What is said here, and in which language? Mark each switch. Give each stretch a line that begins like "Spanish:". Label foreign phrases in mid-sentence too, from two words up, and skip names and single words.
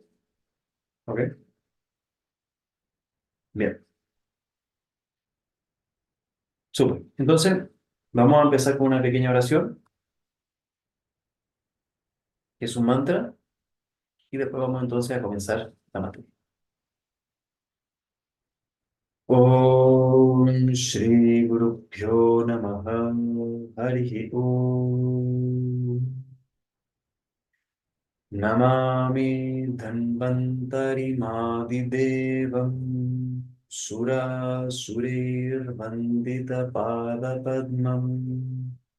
Spanish: ¿Ok? Bien, súper. Entonces, vamos a empezar con una pequeña oración, que es un mantra, y después vamos entonces a comenzar la materia.
Sanskrit: Om Shri Guru Pyo Namaha Harihi Om Namami Dhanvantari Madidevam Sura Surir Vandita Pada Padmam